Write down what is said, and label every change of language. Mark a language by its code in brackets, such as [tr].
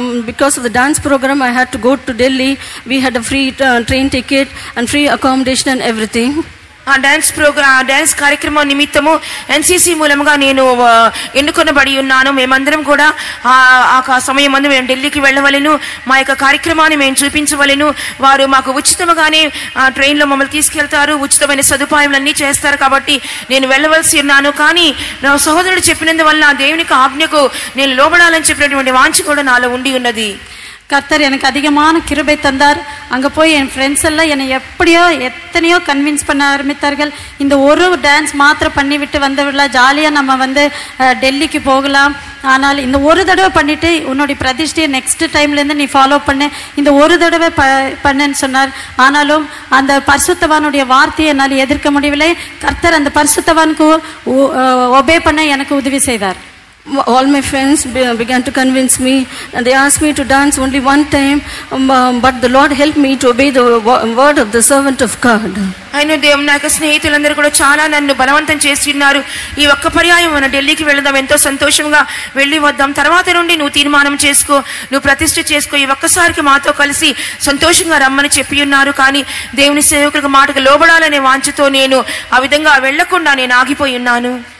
[en] Because of the dance program, I had to go to Delhi. We had a free train ticket and free accommodation and everything. [te] ఆ dance కార్యక్రమం నిమిత్తము NCC మూలముగా నేను ఎన్నుకొనబడి ఉన్నాను. మేమందరం కూడా ఆ సమయం ముందు మేము ఢిల్లీకి వెళ్ళవలెను, మా యొక్క కార్యక్రమాన్ని మేము చూపించవలెను. వారు మాకు ఉచితంగానే ట్రైన్లో మమ్మల్ని తీసుకెళ్తారు, ఉచితమైన సదుపాయాలన్నీ చేస్తారు. కాబట్టి నేను వెళ్ళవలసి ఉన్నాను. కానీ నా సహోదరుడు చెప్పినందువల్ల దేవునికి ఆజ్ఞకు నేను లోబడాలని చెప్పినటువంటి వాంఛ కూడా నాలో ఉండి ఉన్నది. [ta] கர்த்தர் எனக்கு அதிகமான கிருபை தந்தார். அங்கே போய் என் ஃப்ரெண்ட்ஸ் எல்லாம் என்னை எத்தனையோ கன்வின்ஸ் பண்ண ஆரம்பித்தார்கள். இந்த ஒரு டான்ஸ் மாத்திரம் பண்ணிவிட்டு வந்துவிடலாம், ஜாலியாக நம்ம டெல்லிக்கு போகலாம். ஆனால் இந்த ஒரு தடவை பண்ணிவிட்டு உன்னுடைய பிரதிஷ்டையை நெக்ஸ்ட் டைம்லேருந்து நீ ஃபாலோ பண்ணு, இந்த ஒரு தடவை பண்ணுன்னு சொன்னார். ஆனாலும் அந்த பரிசுத்தவானுடைய வார்த்தையை என்னால் எதிர்க்க முடியவில்லை. கர்த்தர் அந்த பரிசுத்தவானுக்கு ஒபே பண்ண எனக்கு உதவி செய்தார். [en] All my friends began to convince me, and they asked me to dance only one time, but the Lord helped me to obey the word of the servant of God. [te] ఆయన దేవుని యొక్క స్నేహితులందరూ కూడా చాలా నన్ను బలవంతం చేసి ఉన్నారు. ఈ ఒక్క పర్యాయం మనం ఢిల్లీకి వెళదాం, ఎంతో సంతోషంగా వెళ్ళి వద్దాం, తర్వాత నుండి నువ్వు తీర్మానం చేసుకో, నువ్వు ప్రతిష్ఠ చేసుకో, ఈ ఒక్కసారికి మాతో కలిసి సంతోషంగా రమ్మని చెప్పి ఉన్నారు. కానీ దేవుని సేవకులకు మాటకు లోబడాలనే వాంఛతో నేను ఆ విధంగా వెళ్లకుండా నేను ఆగిపోయి ఉన్నాను.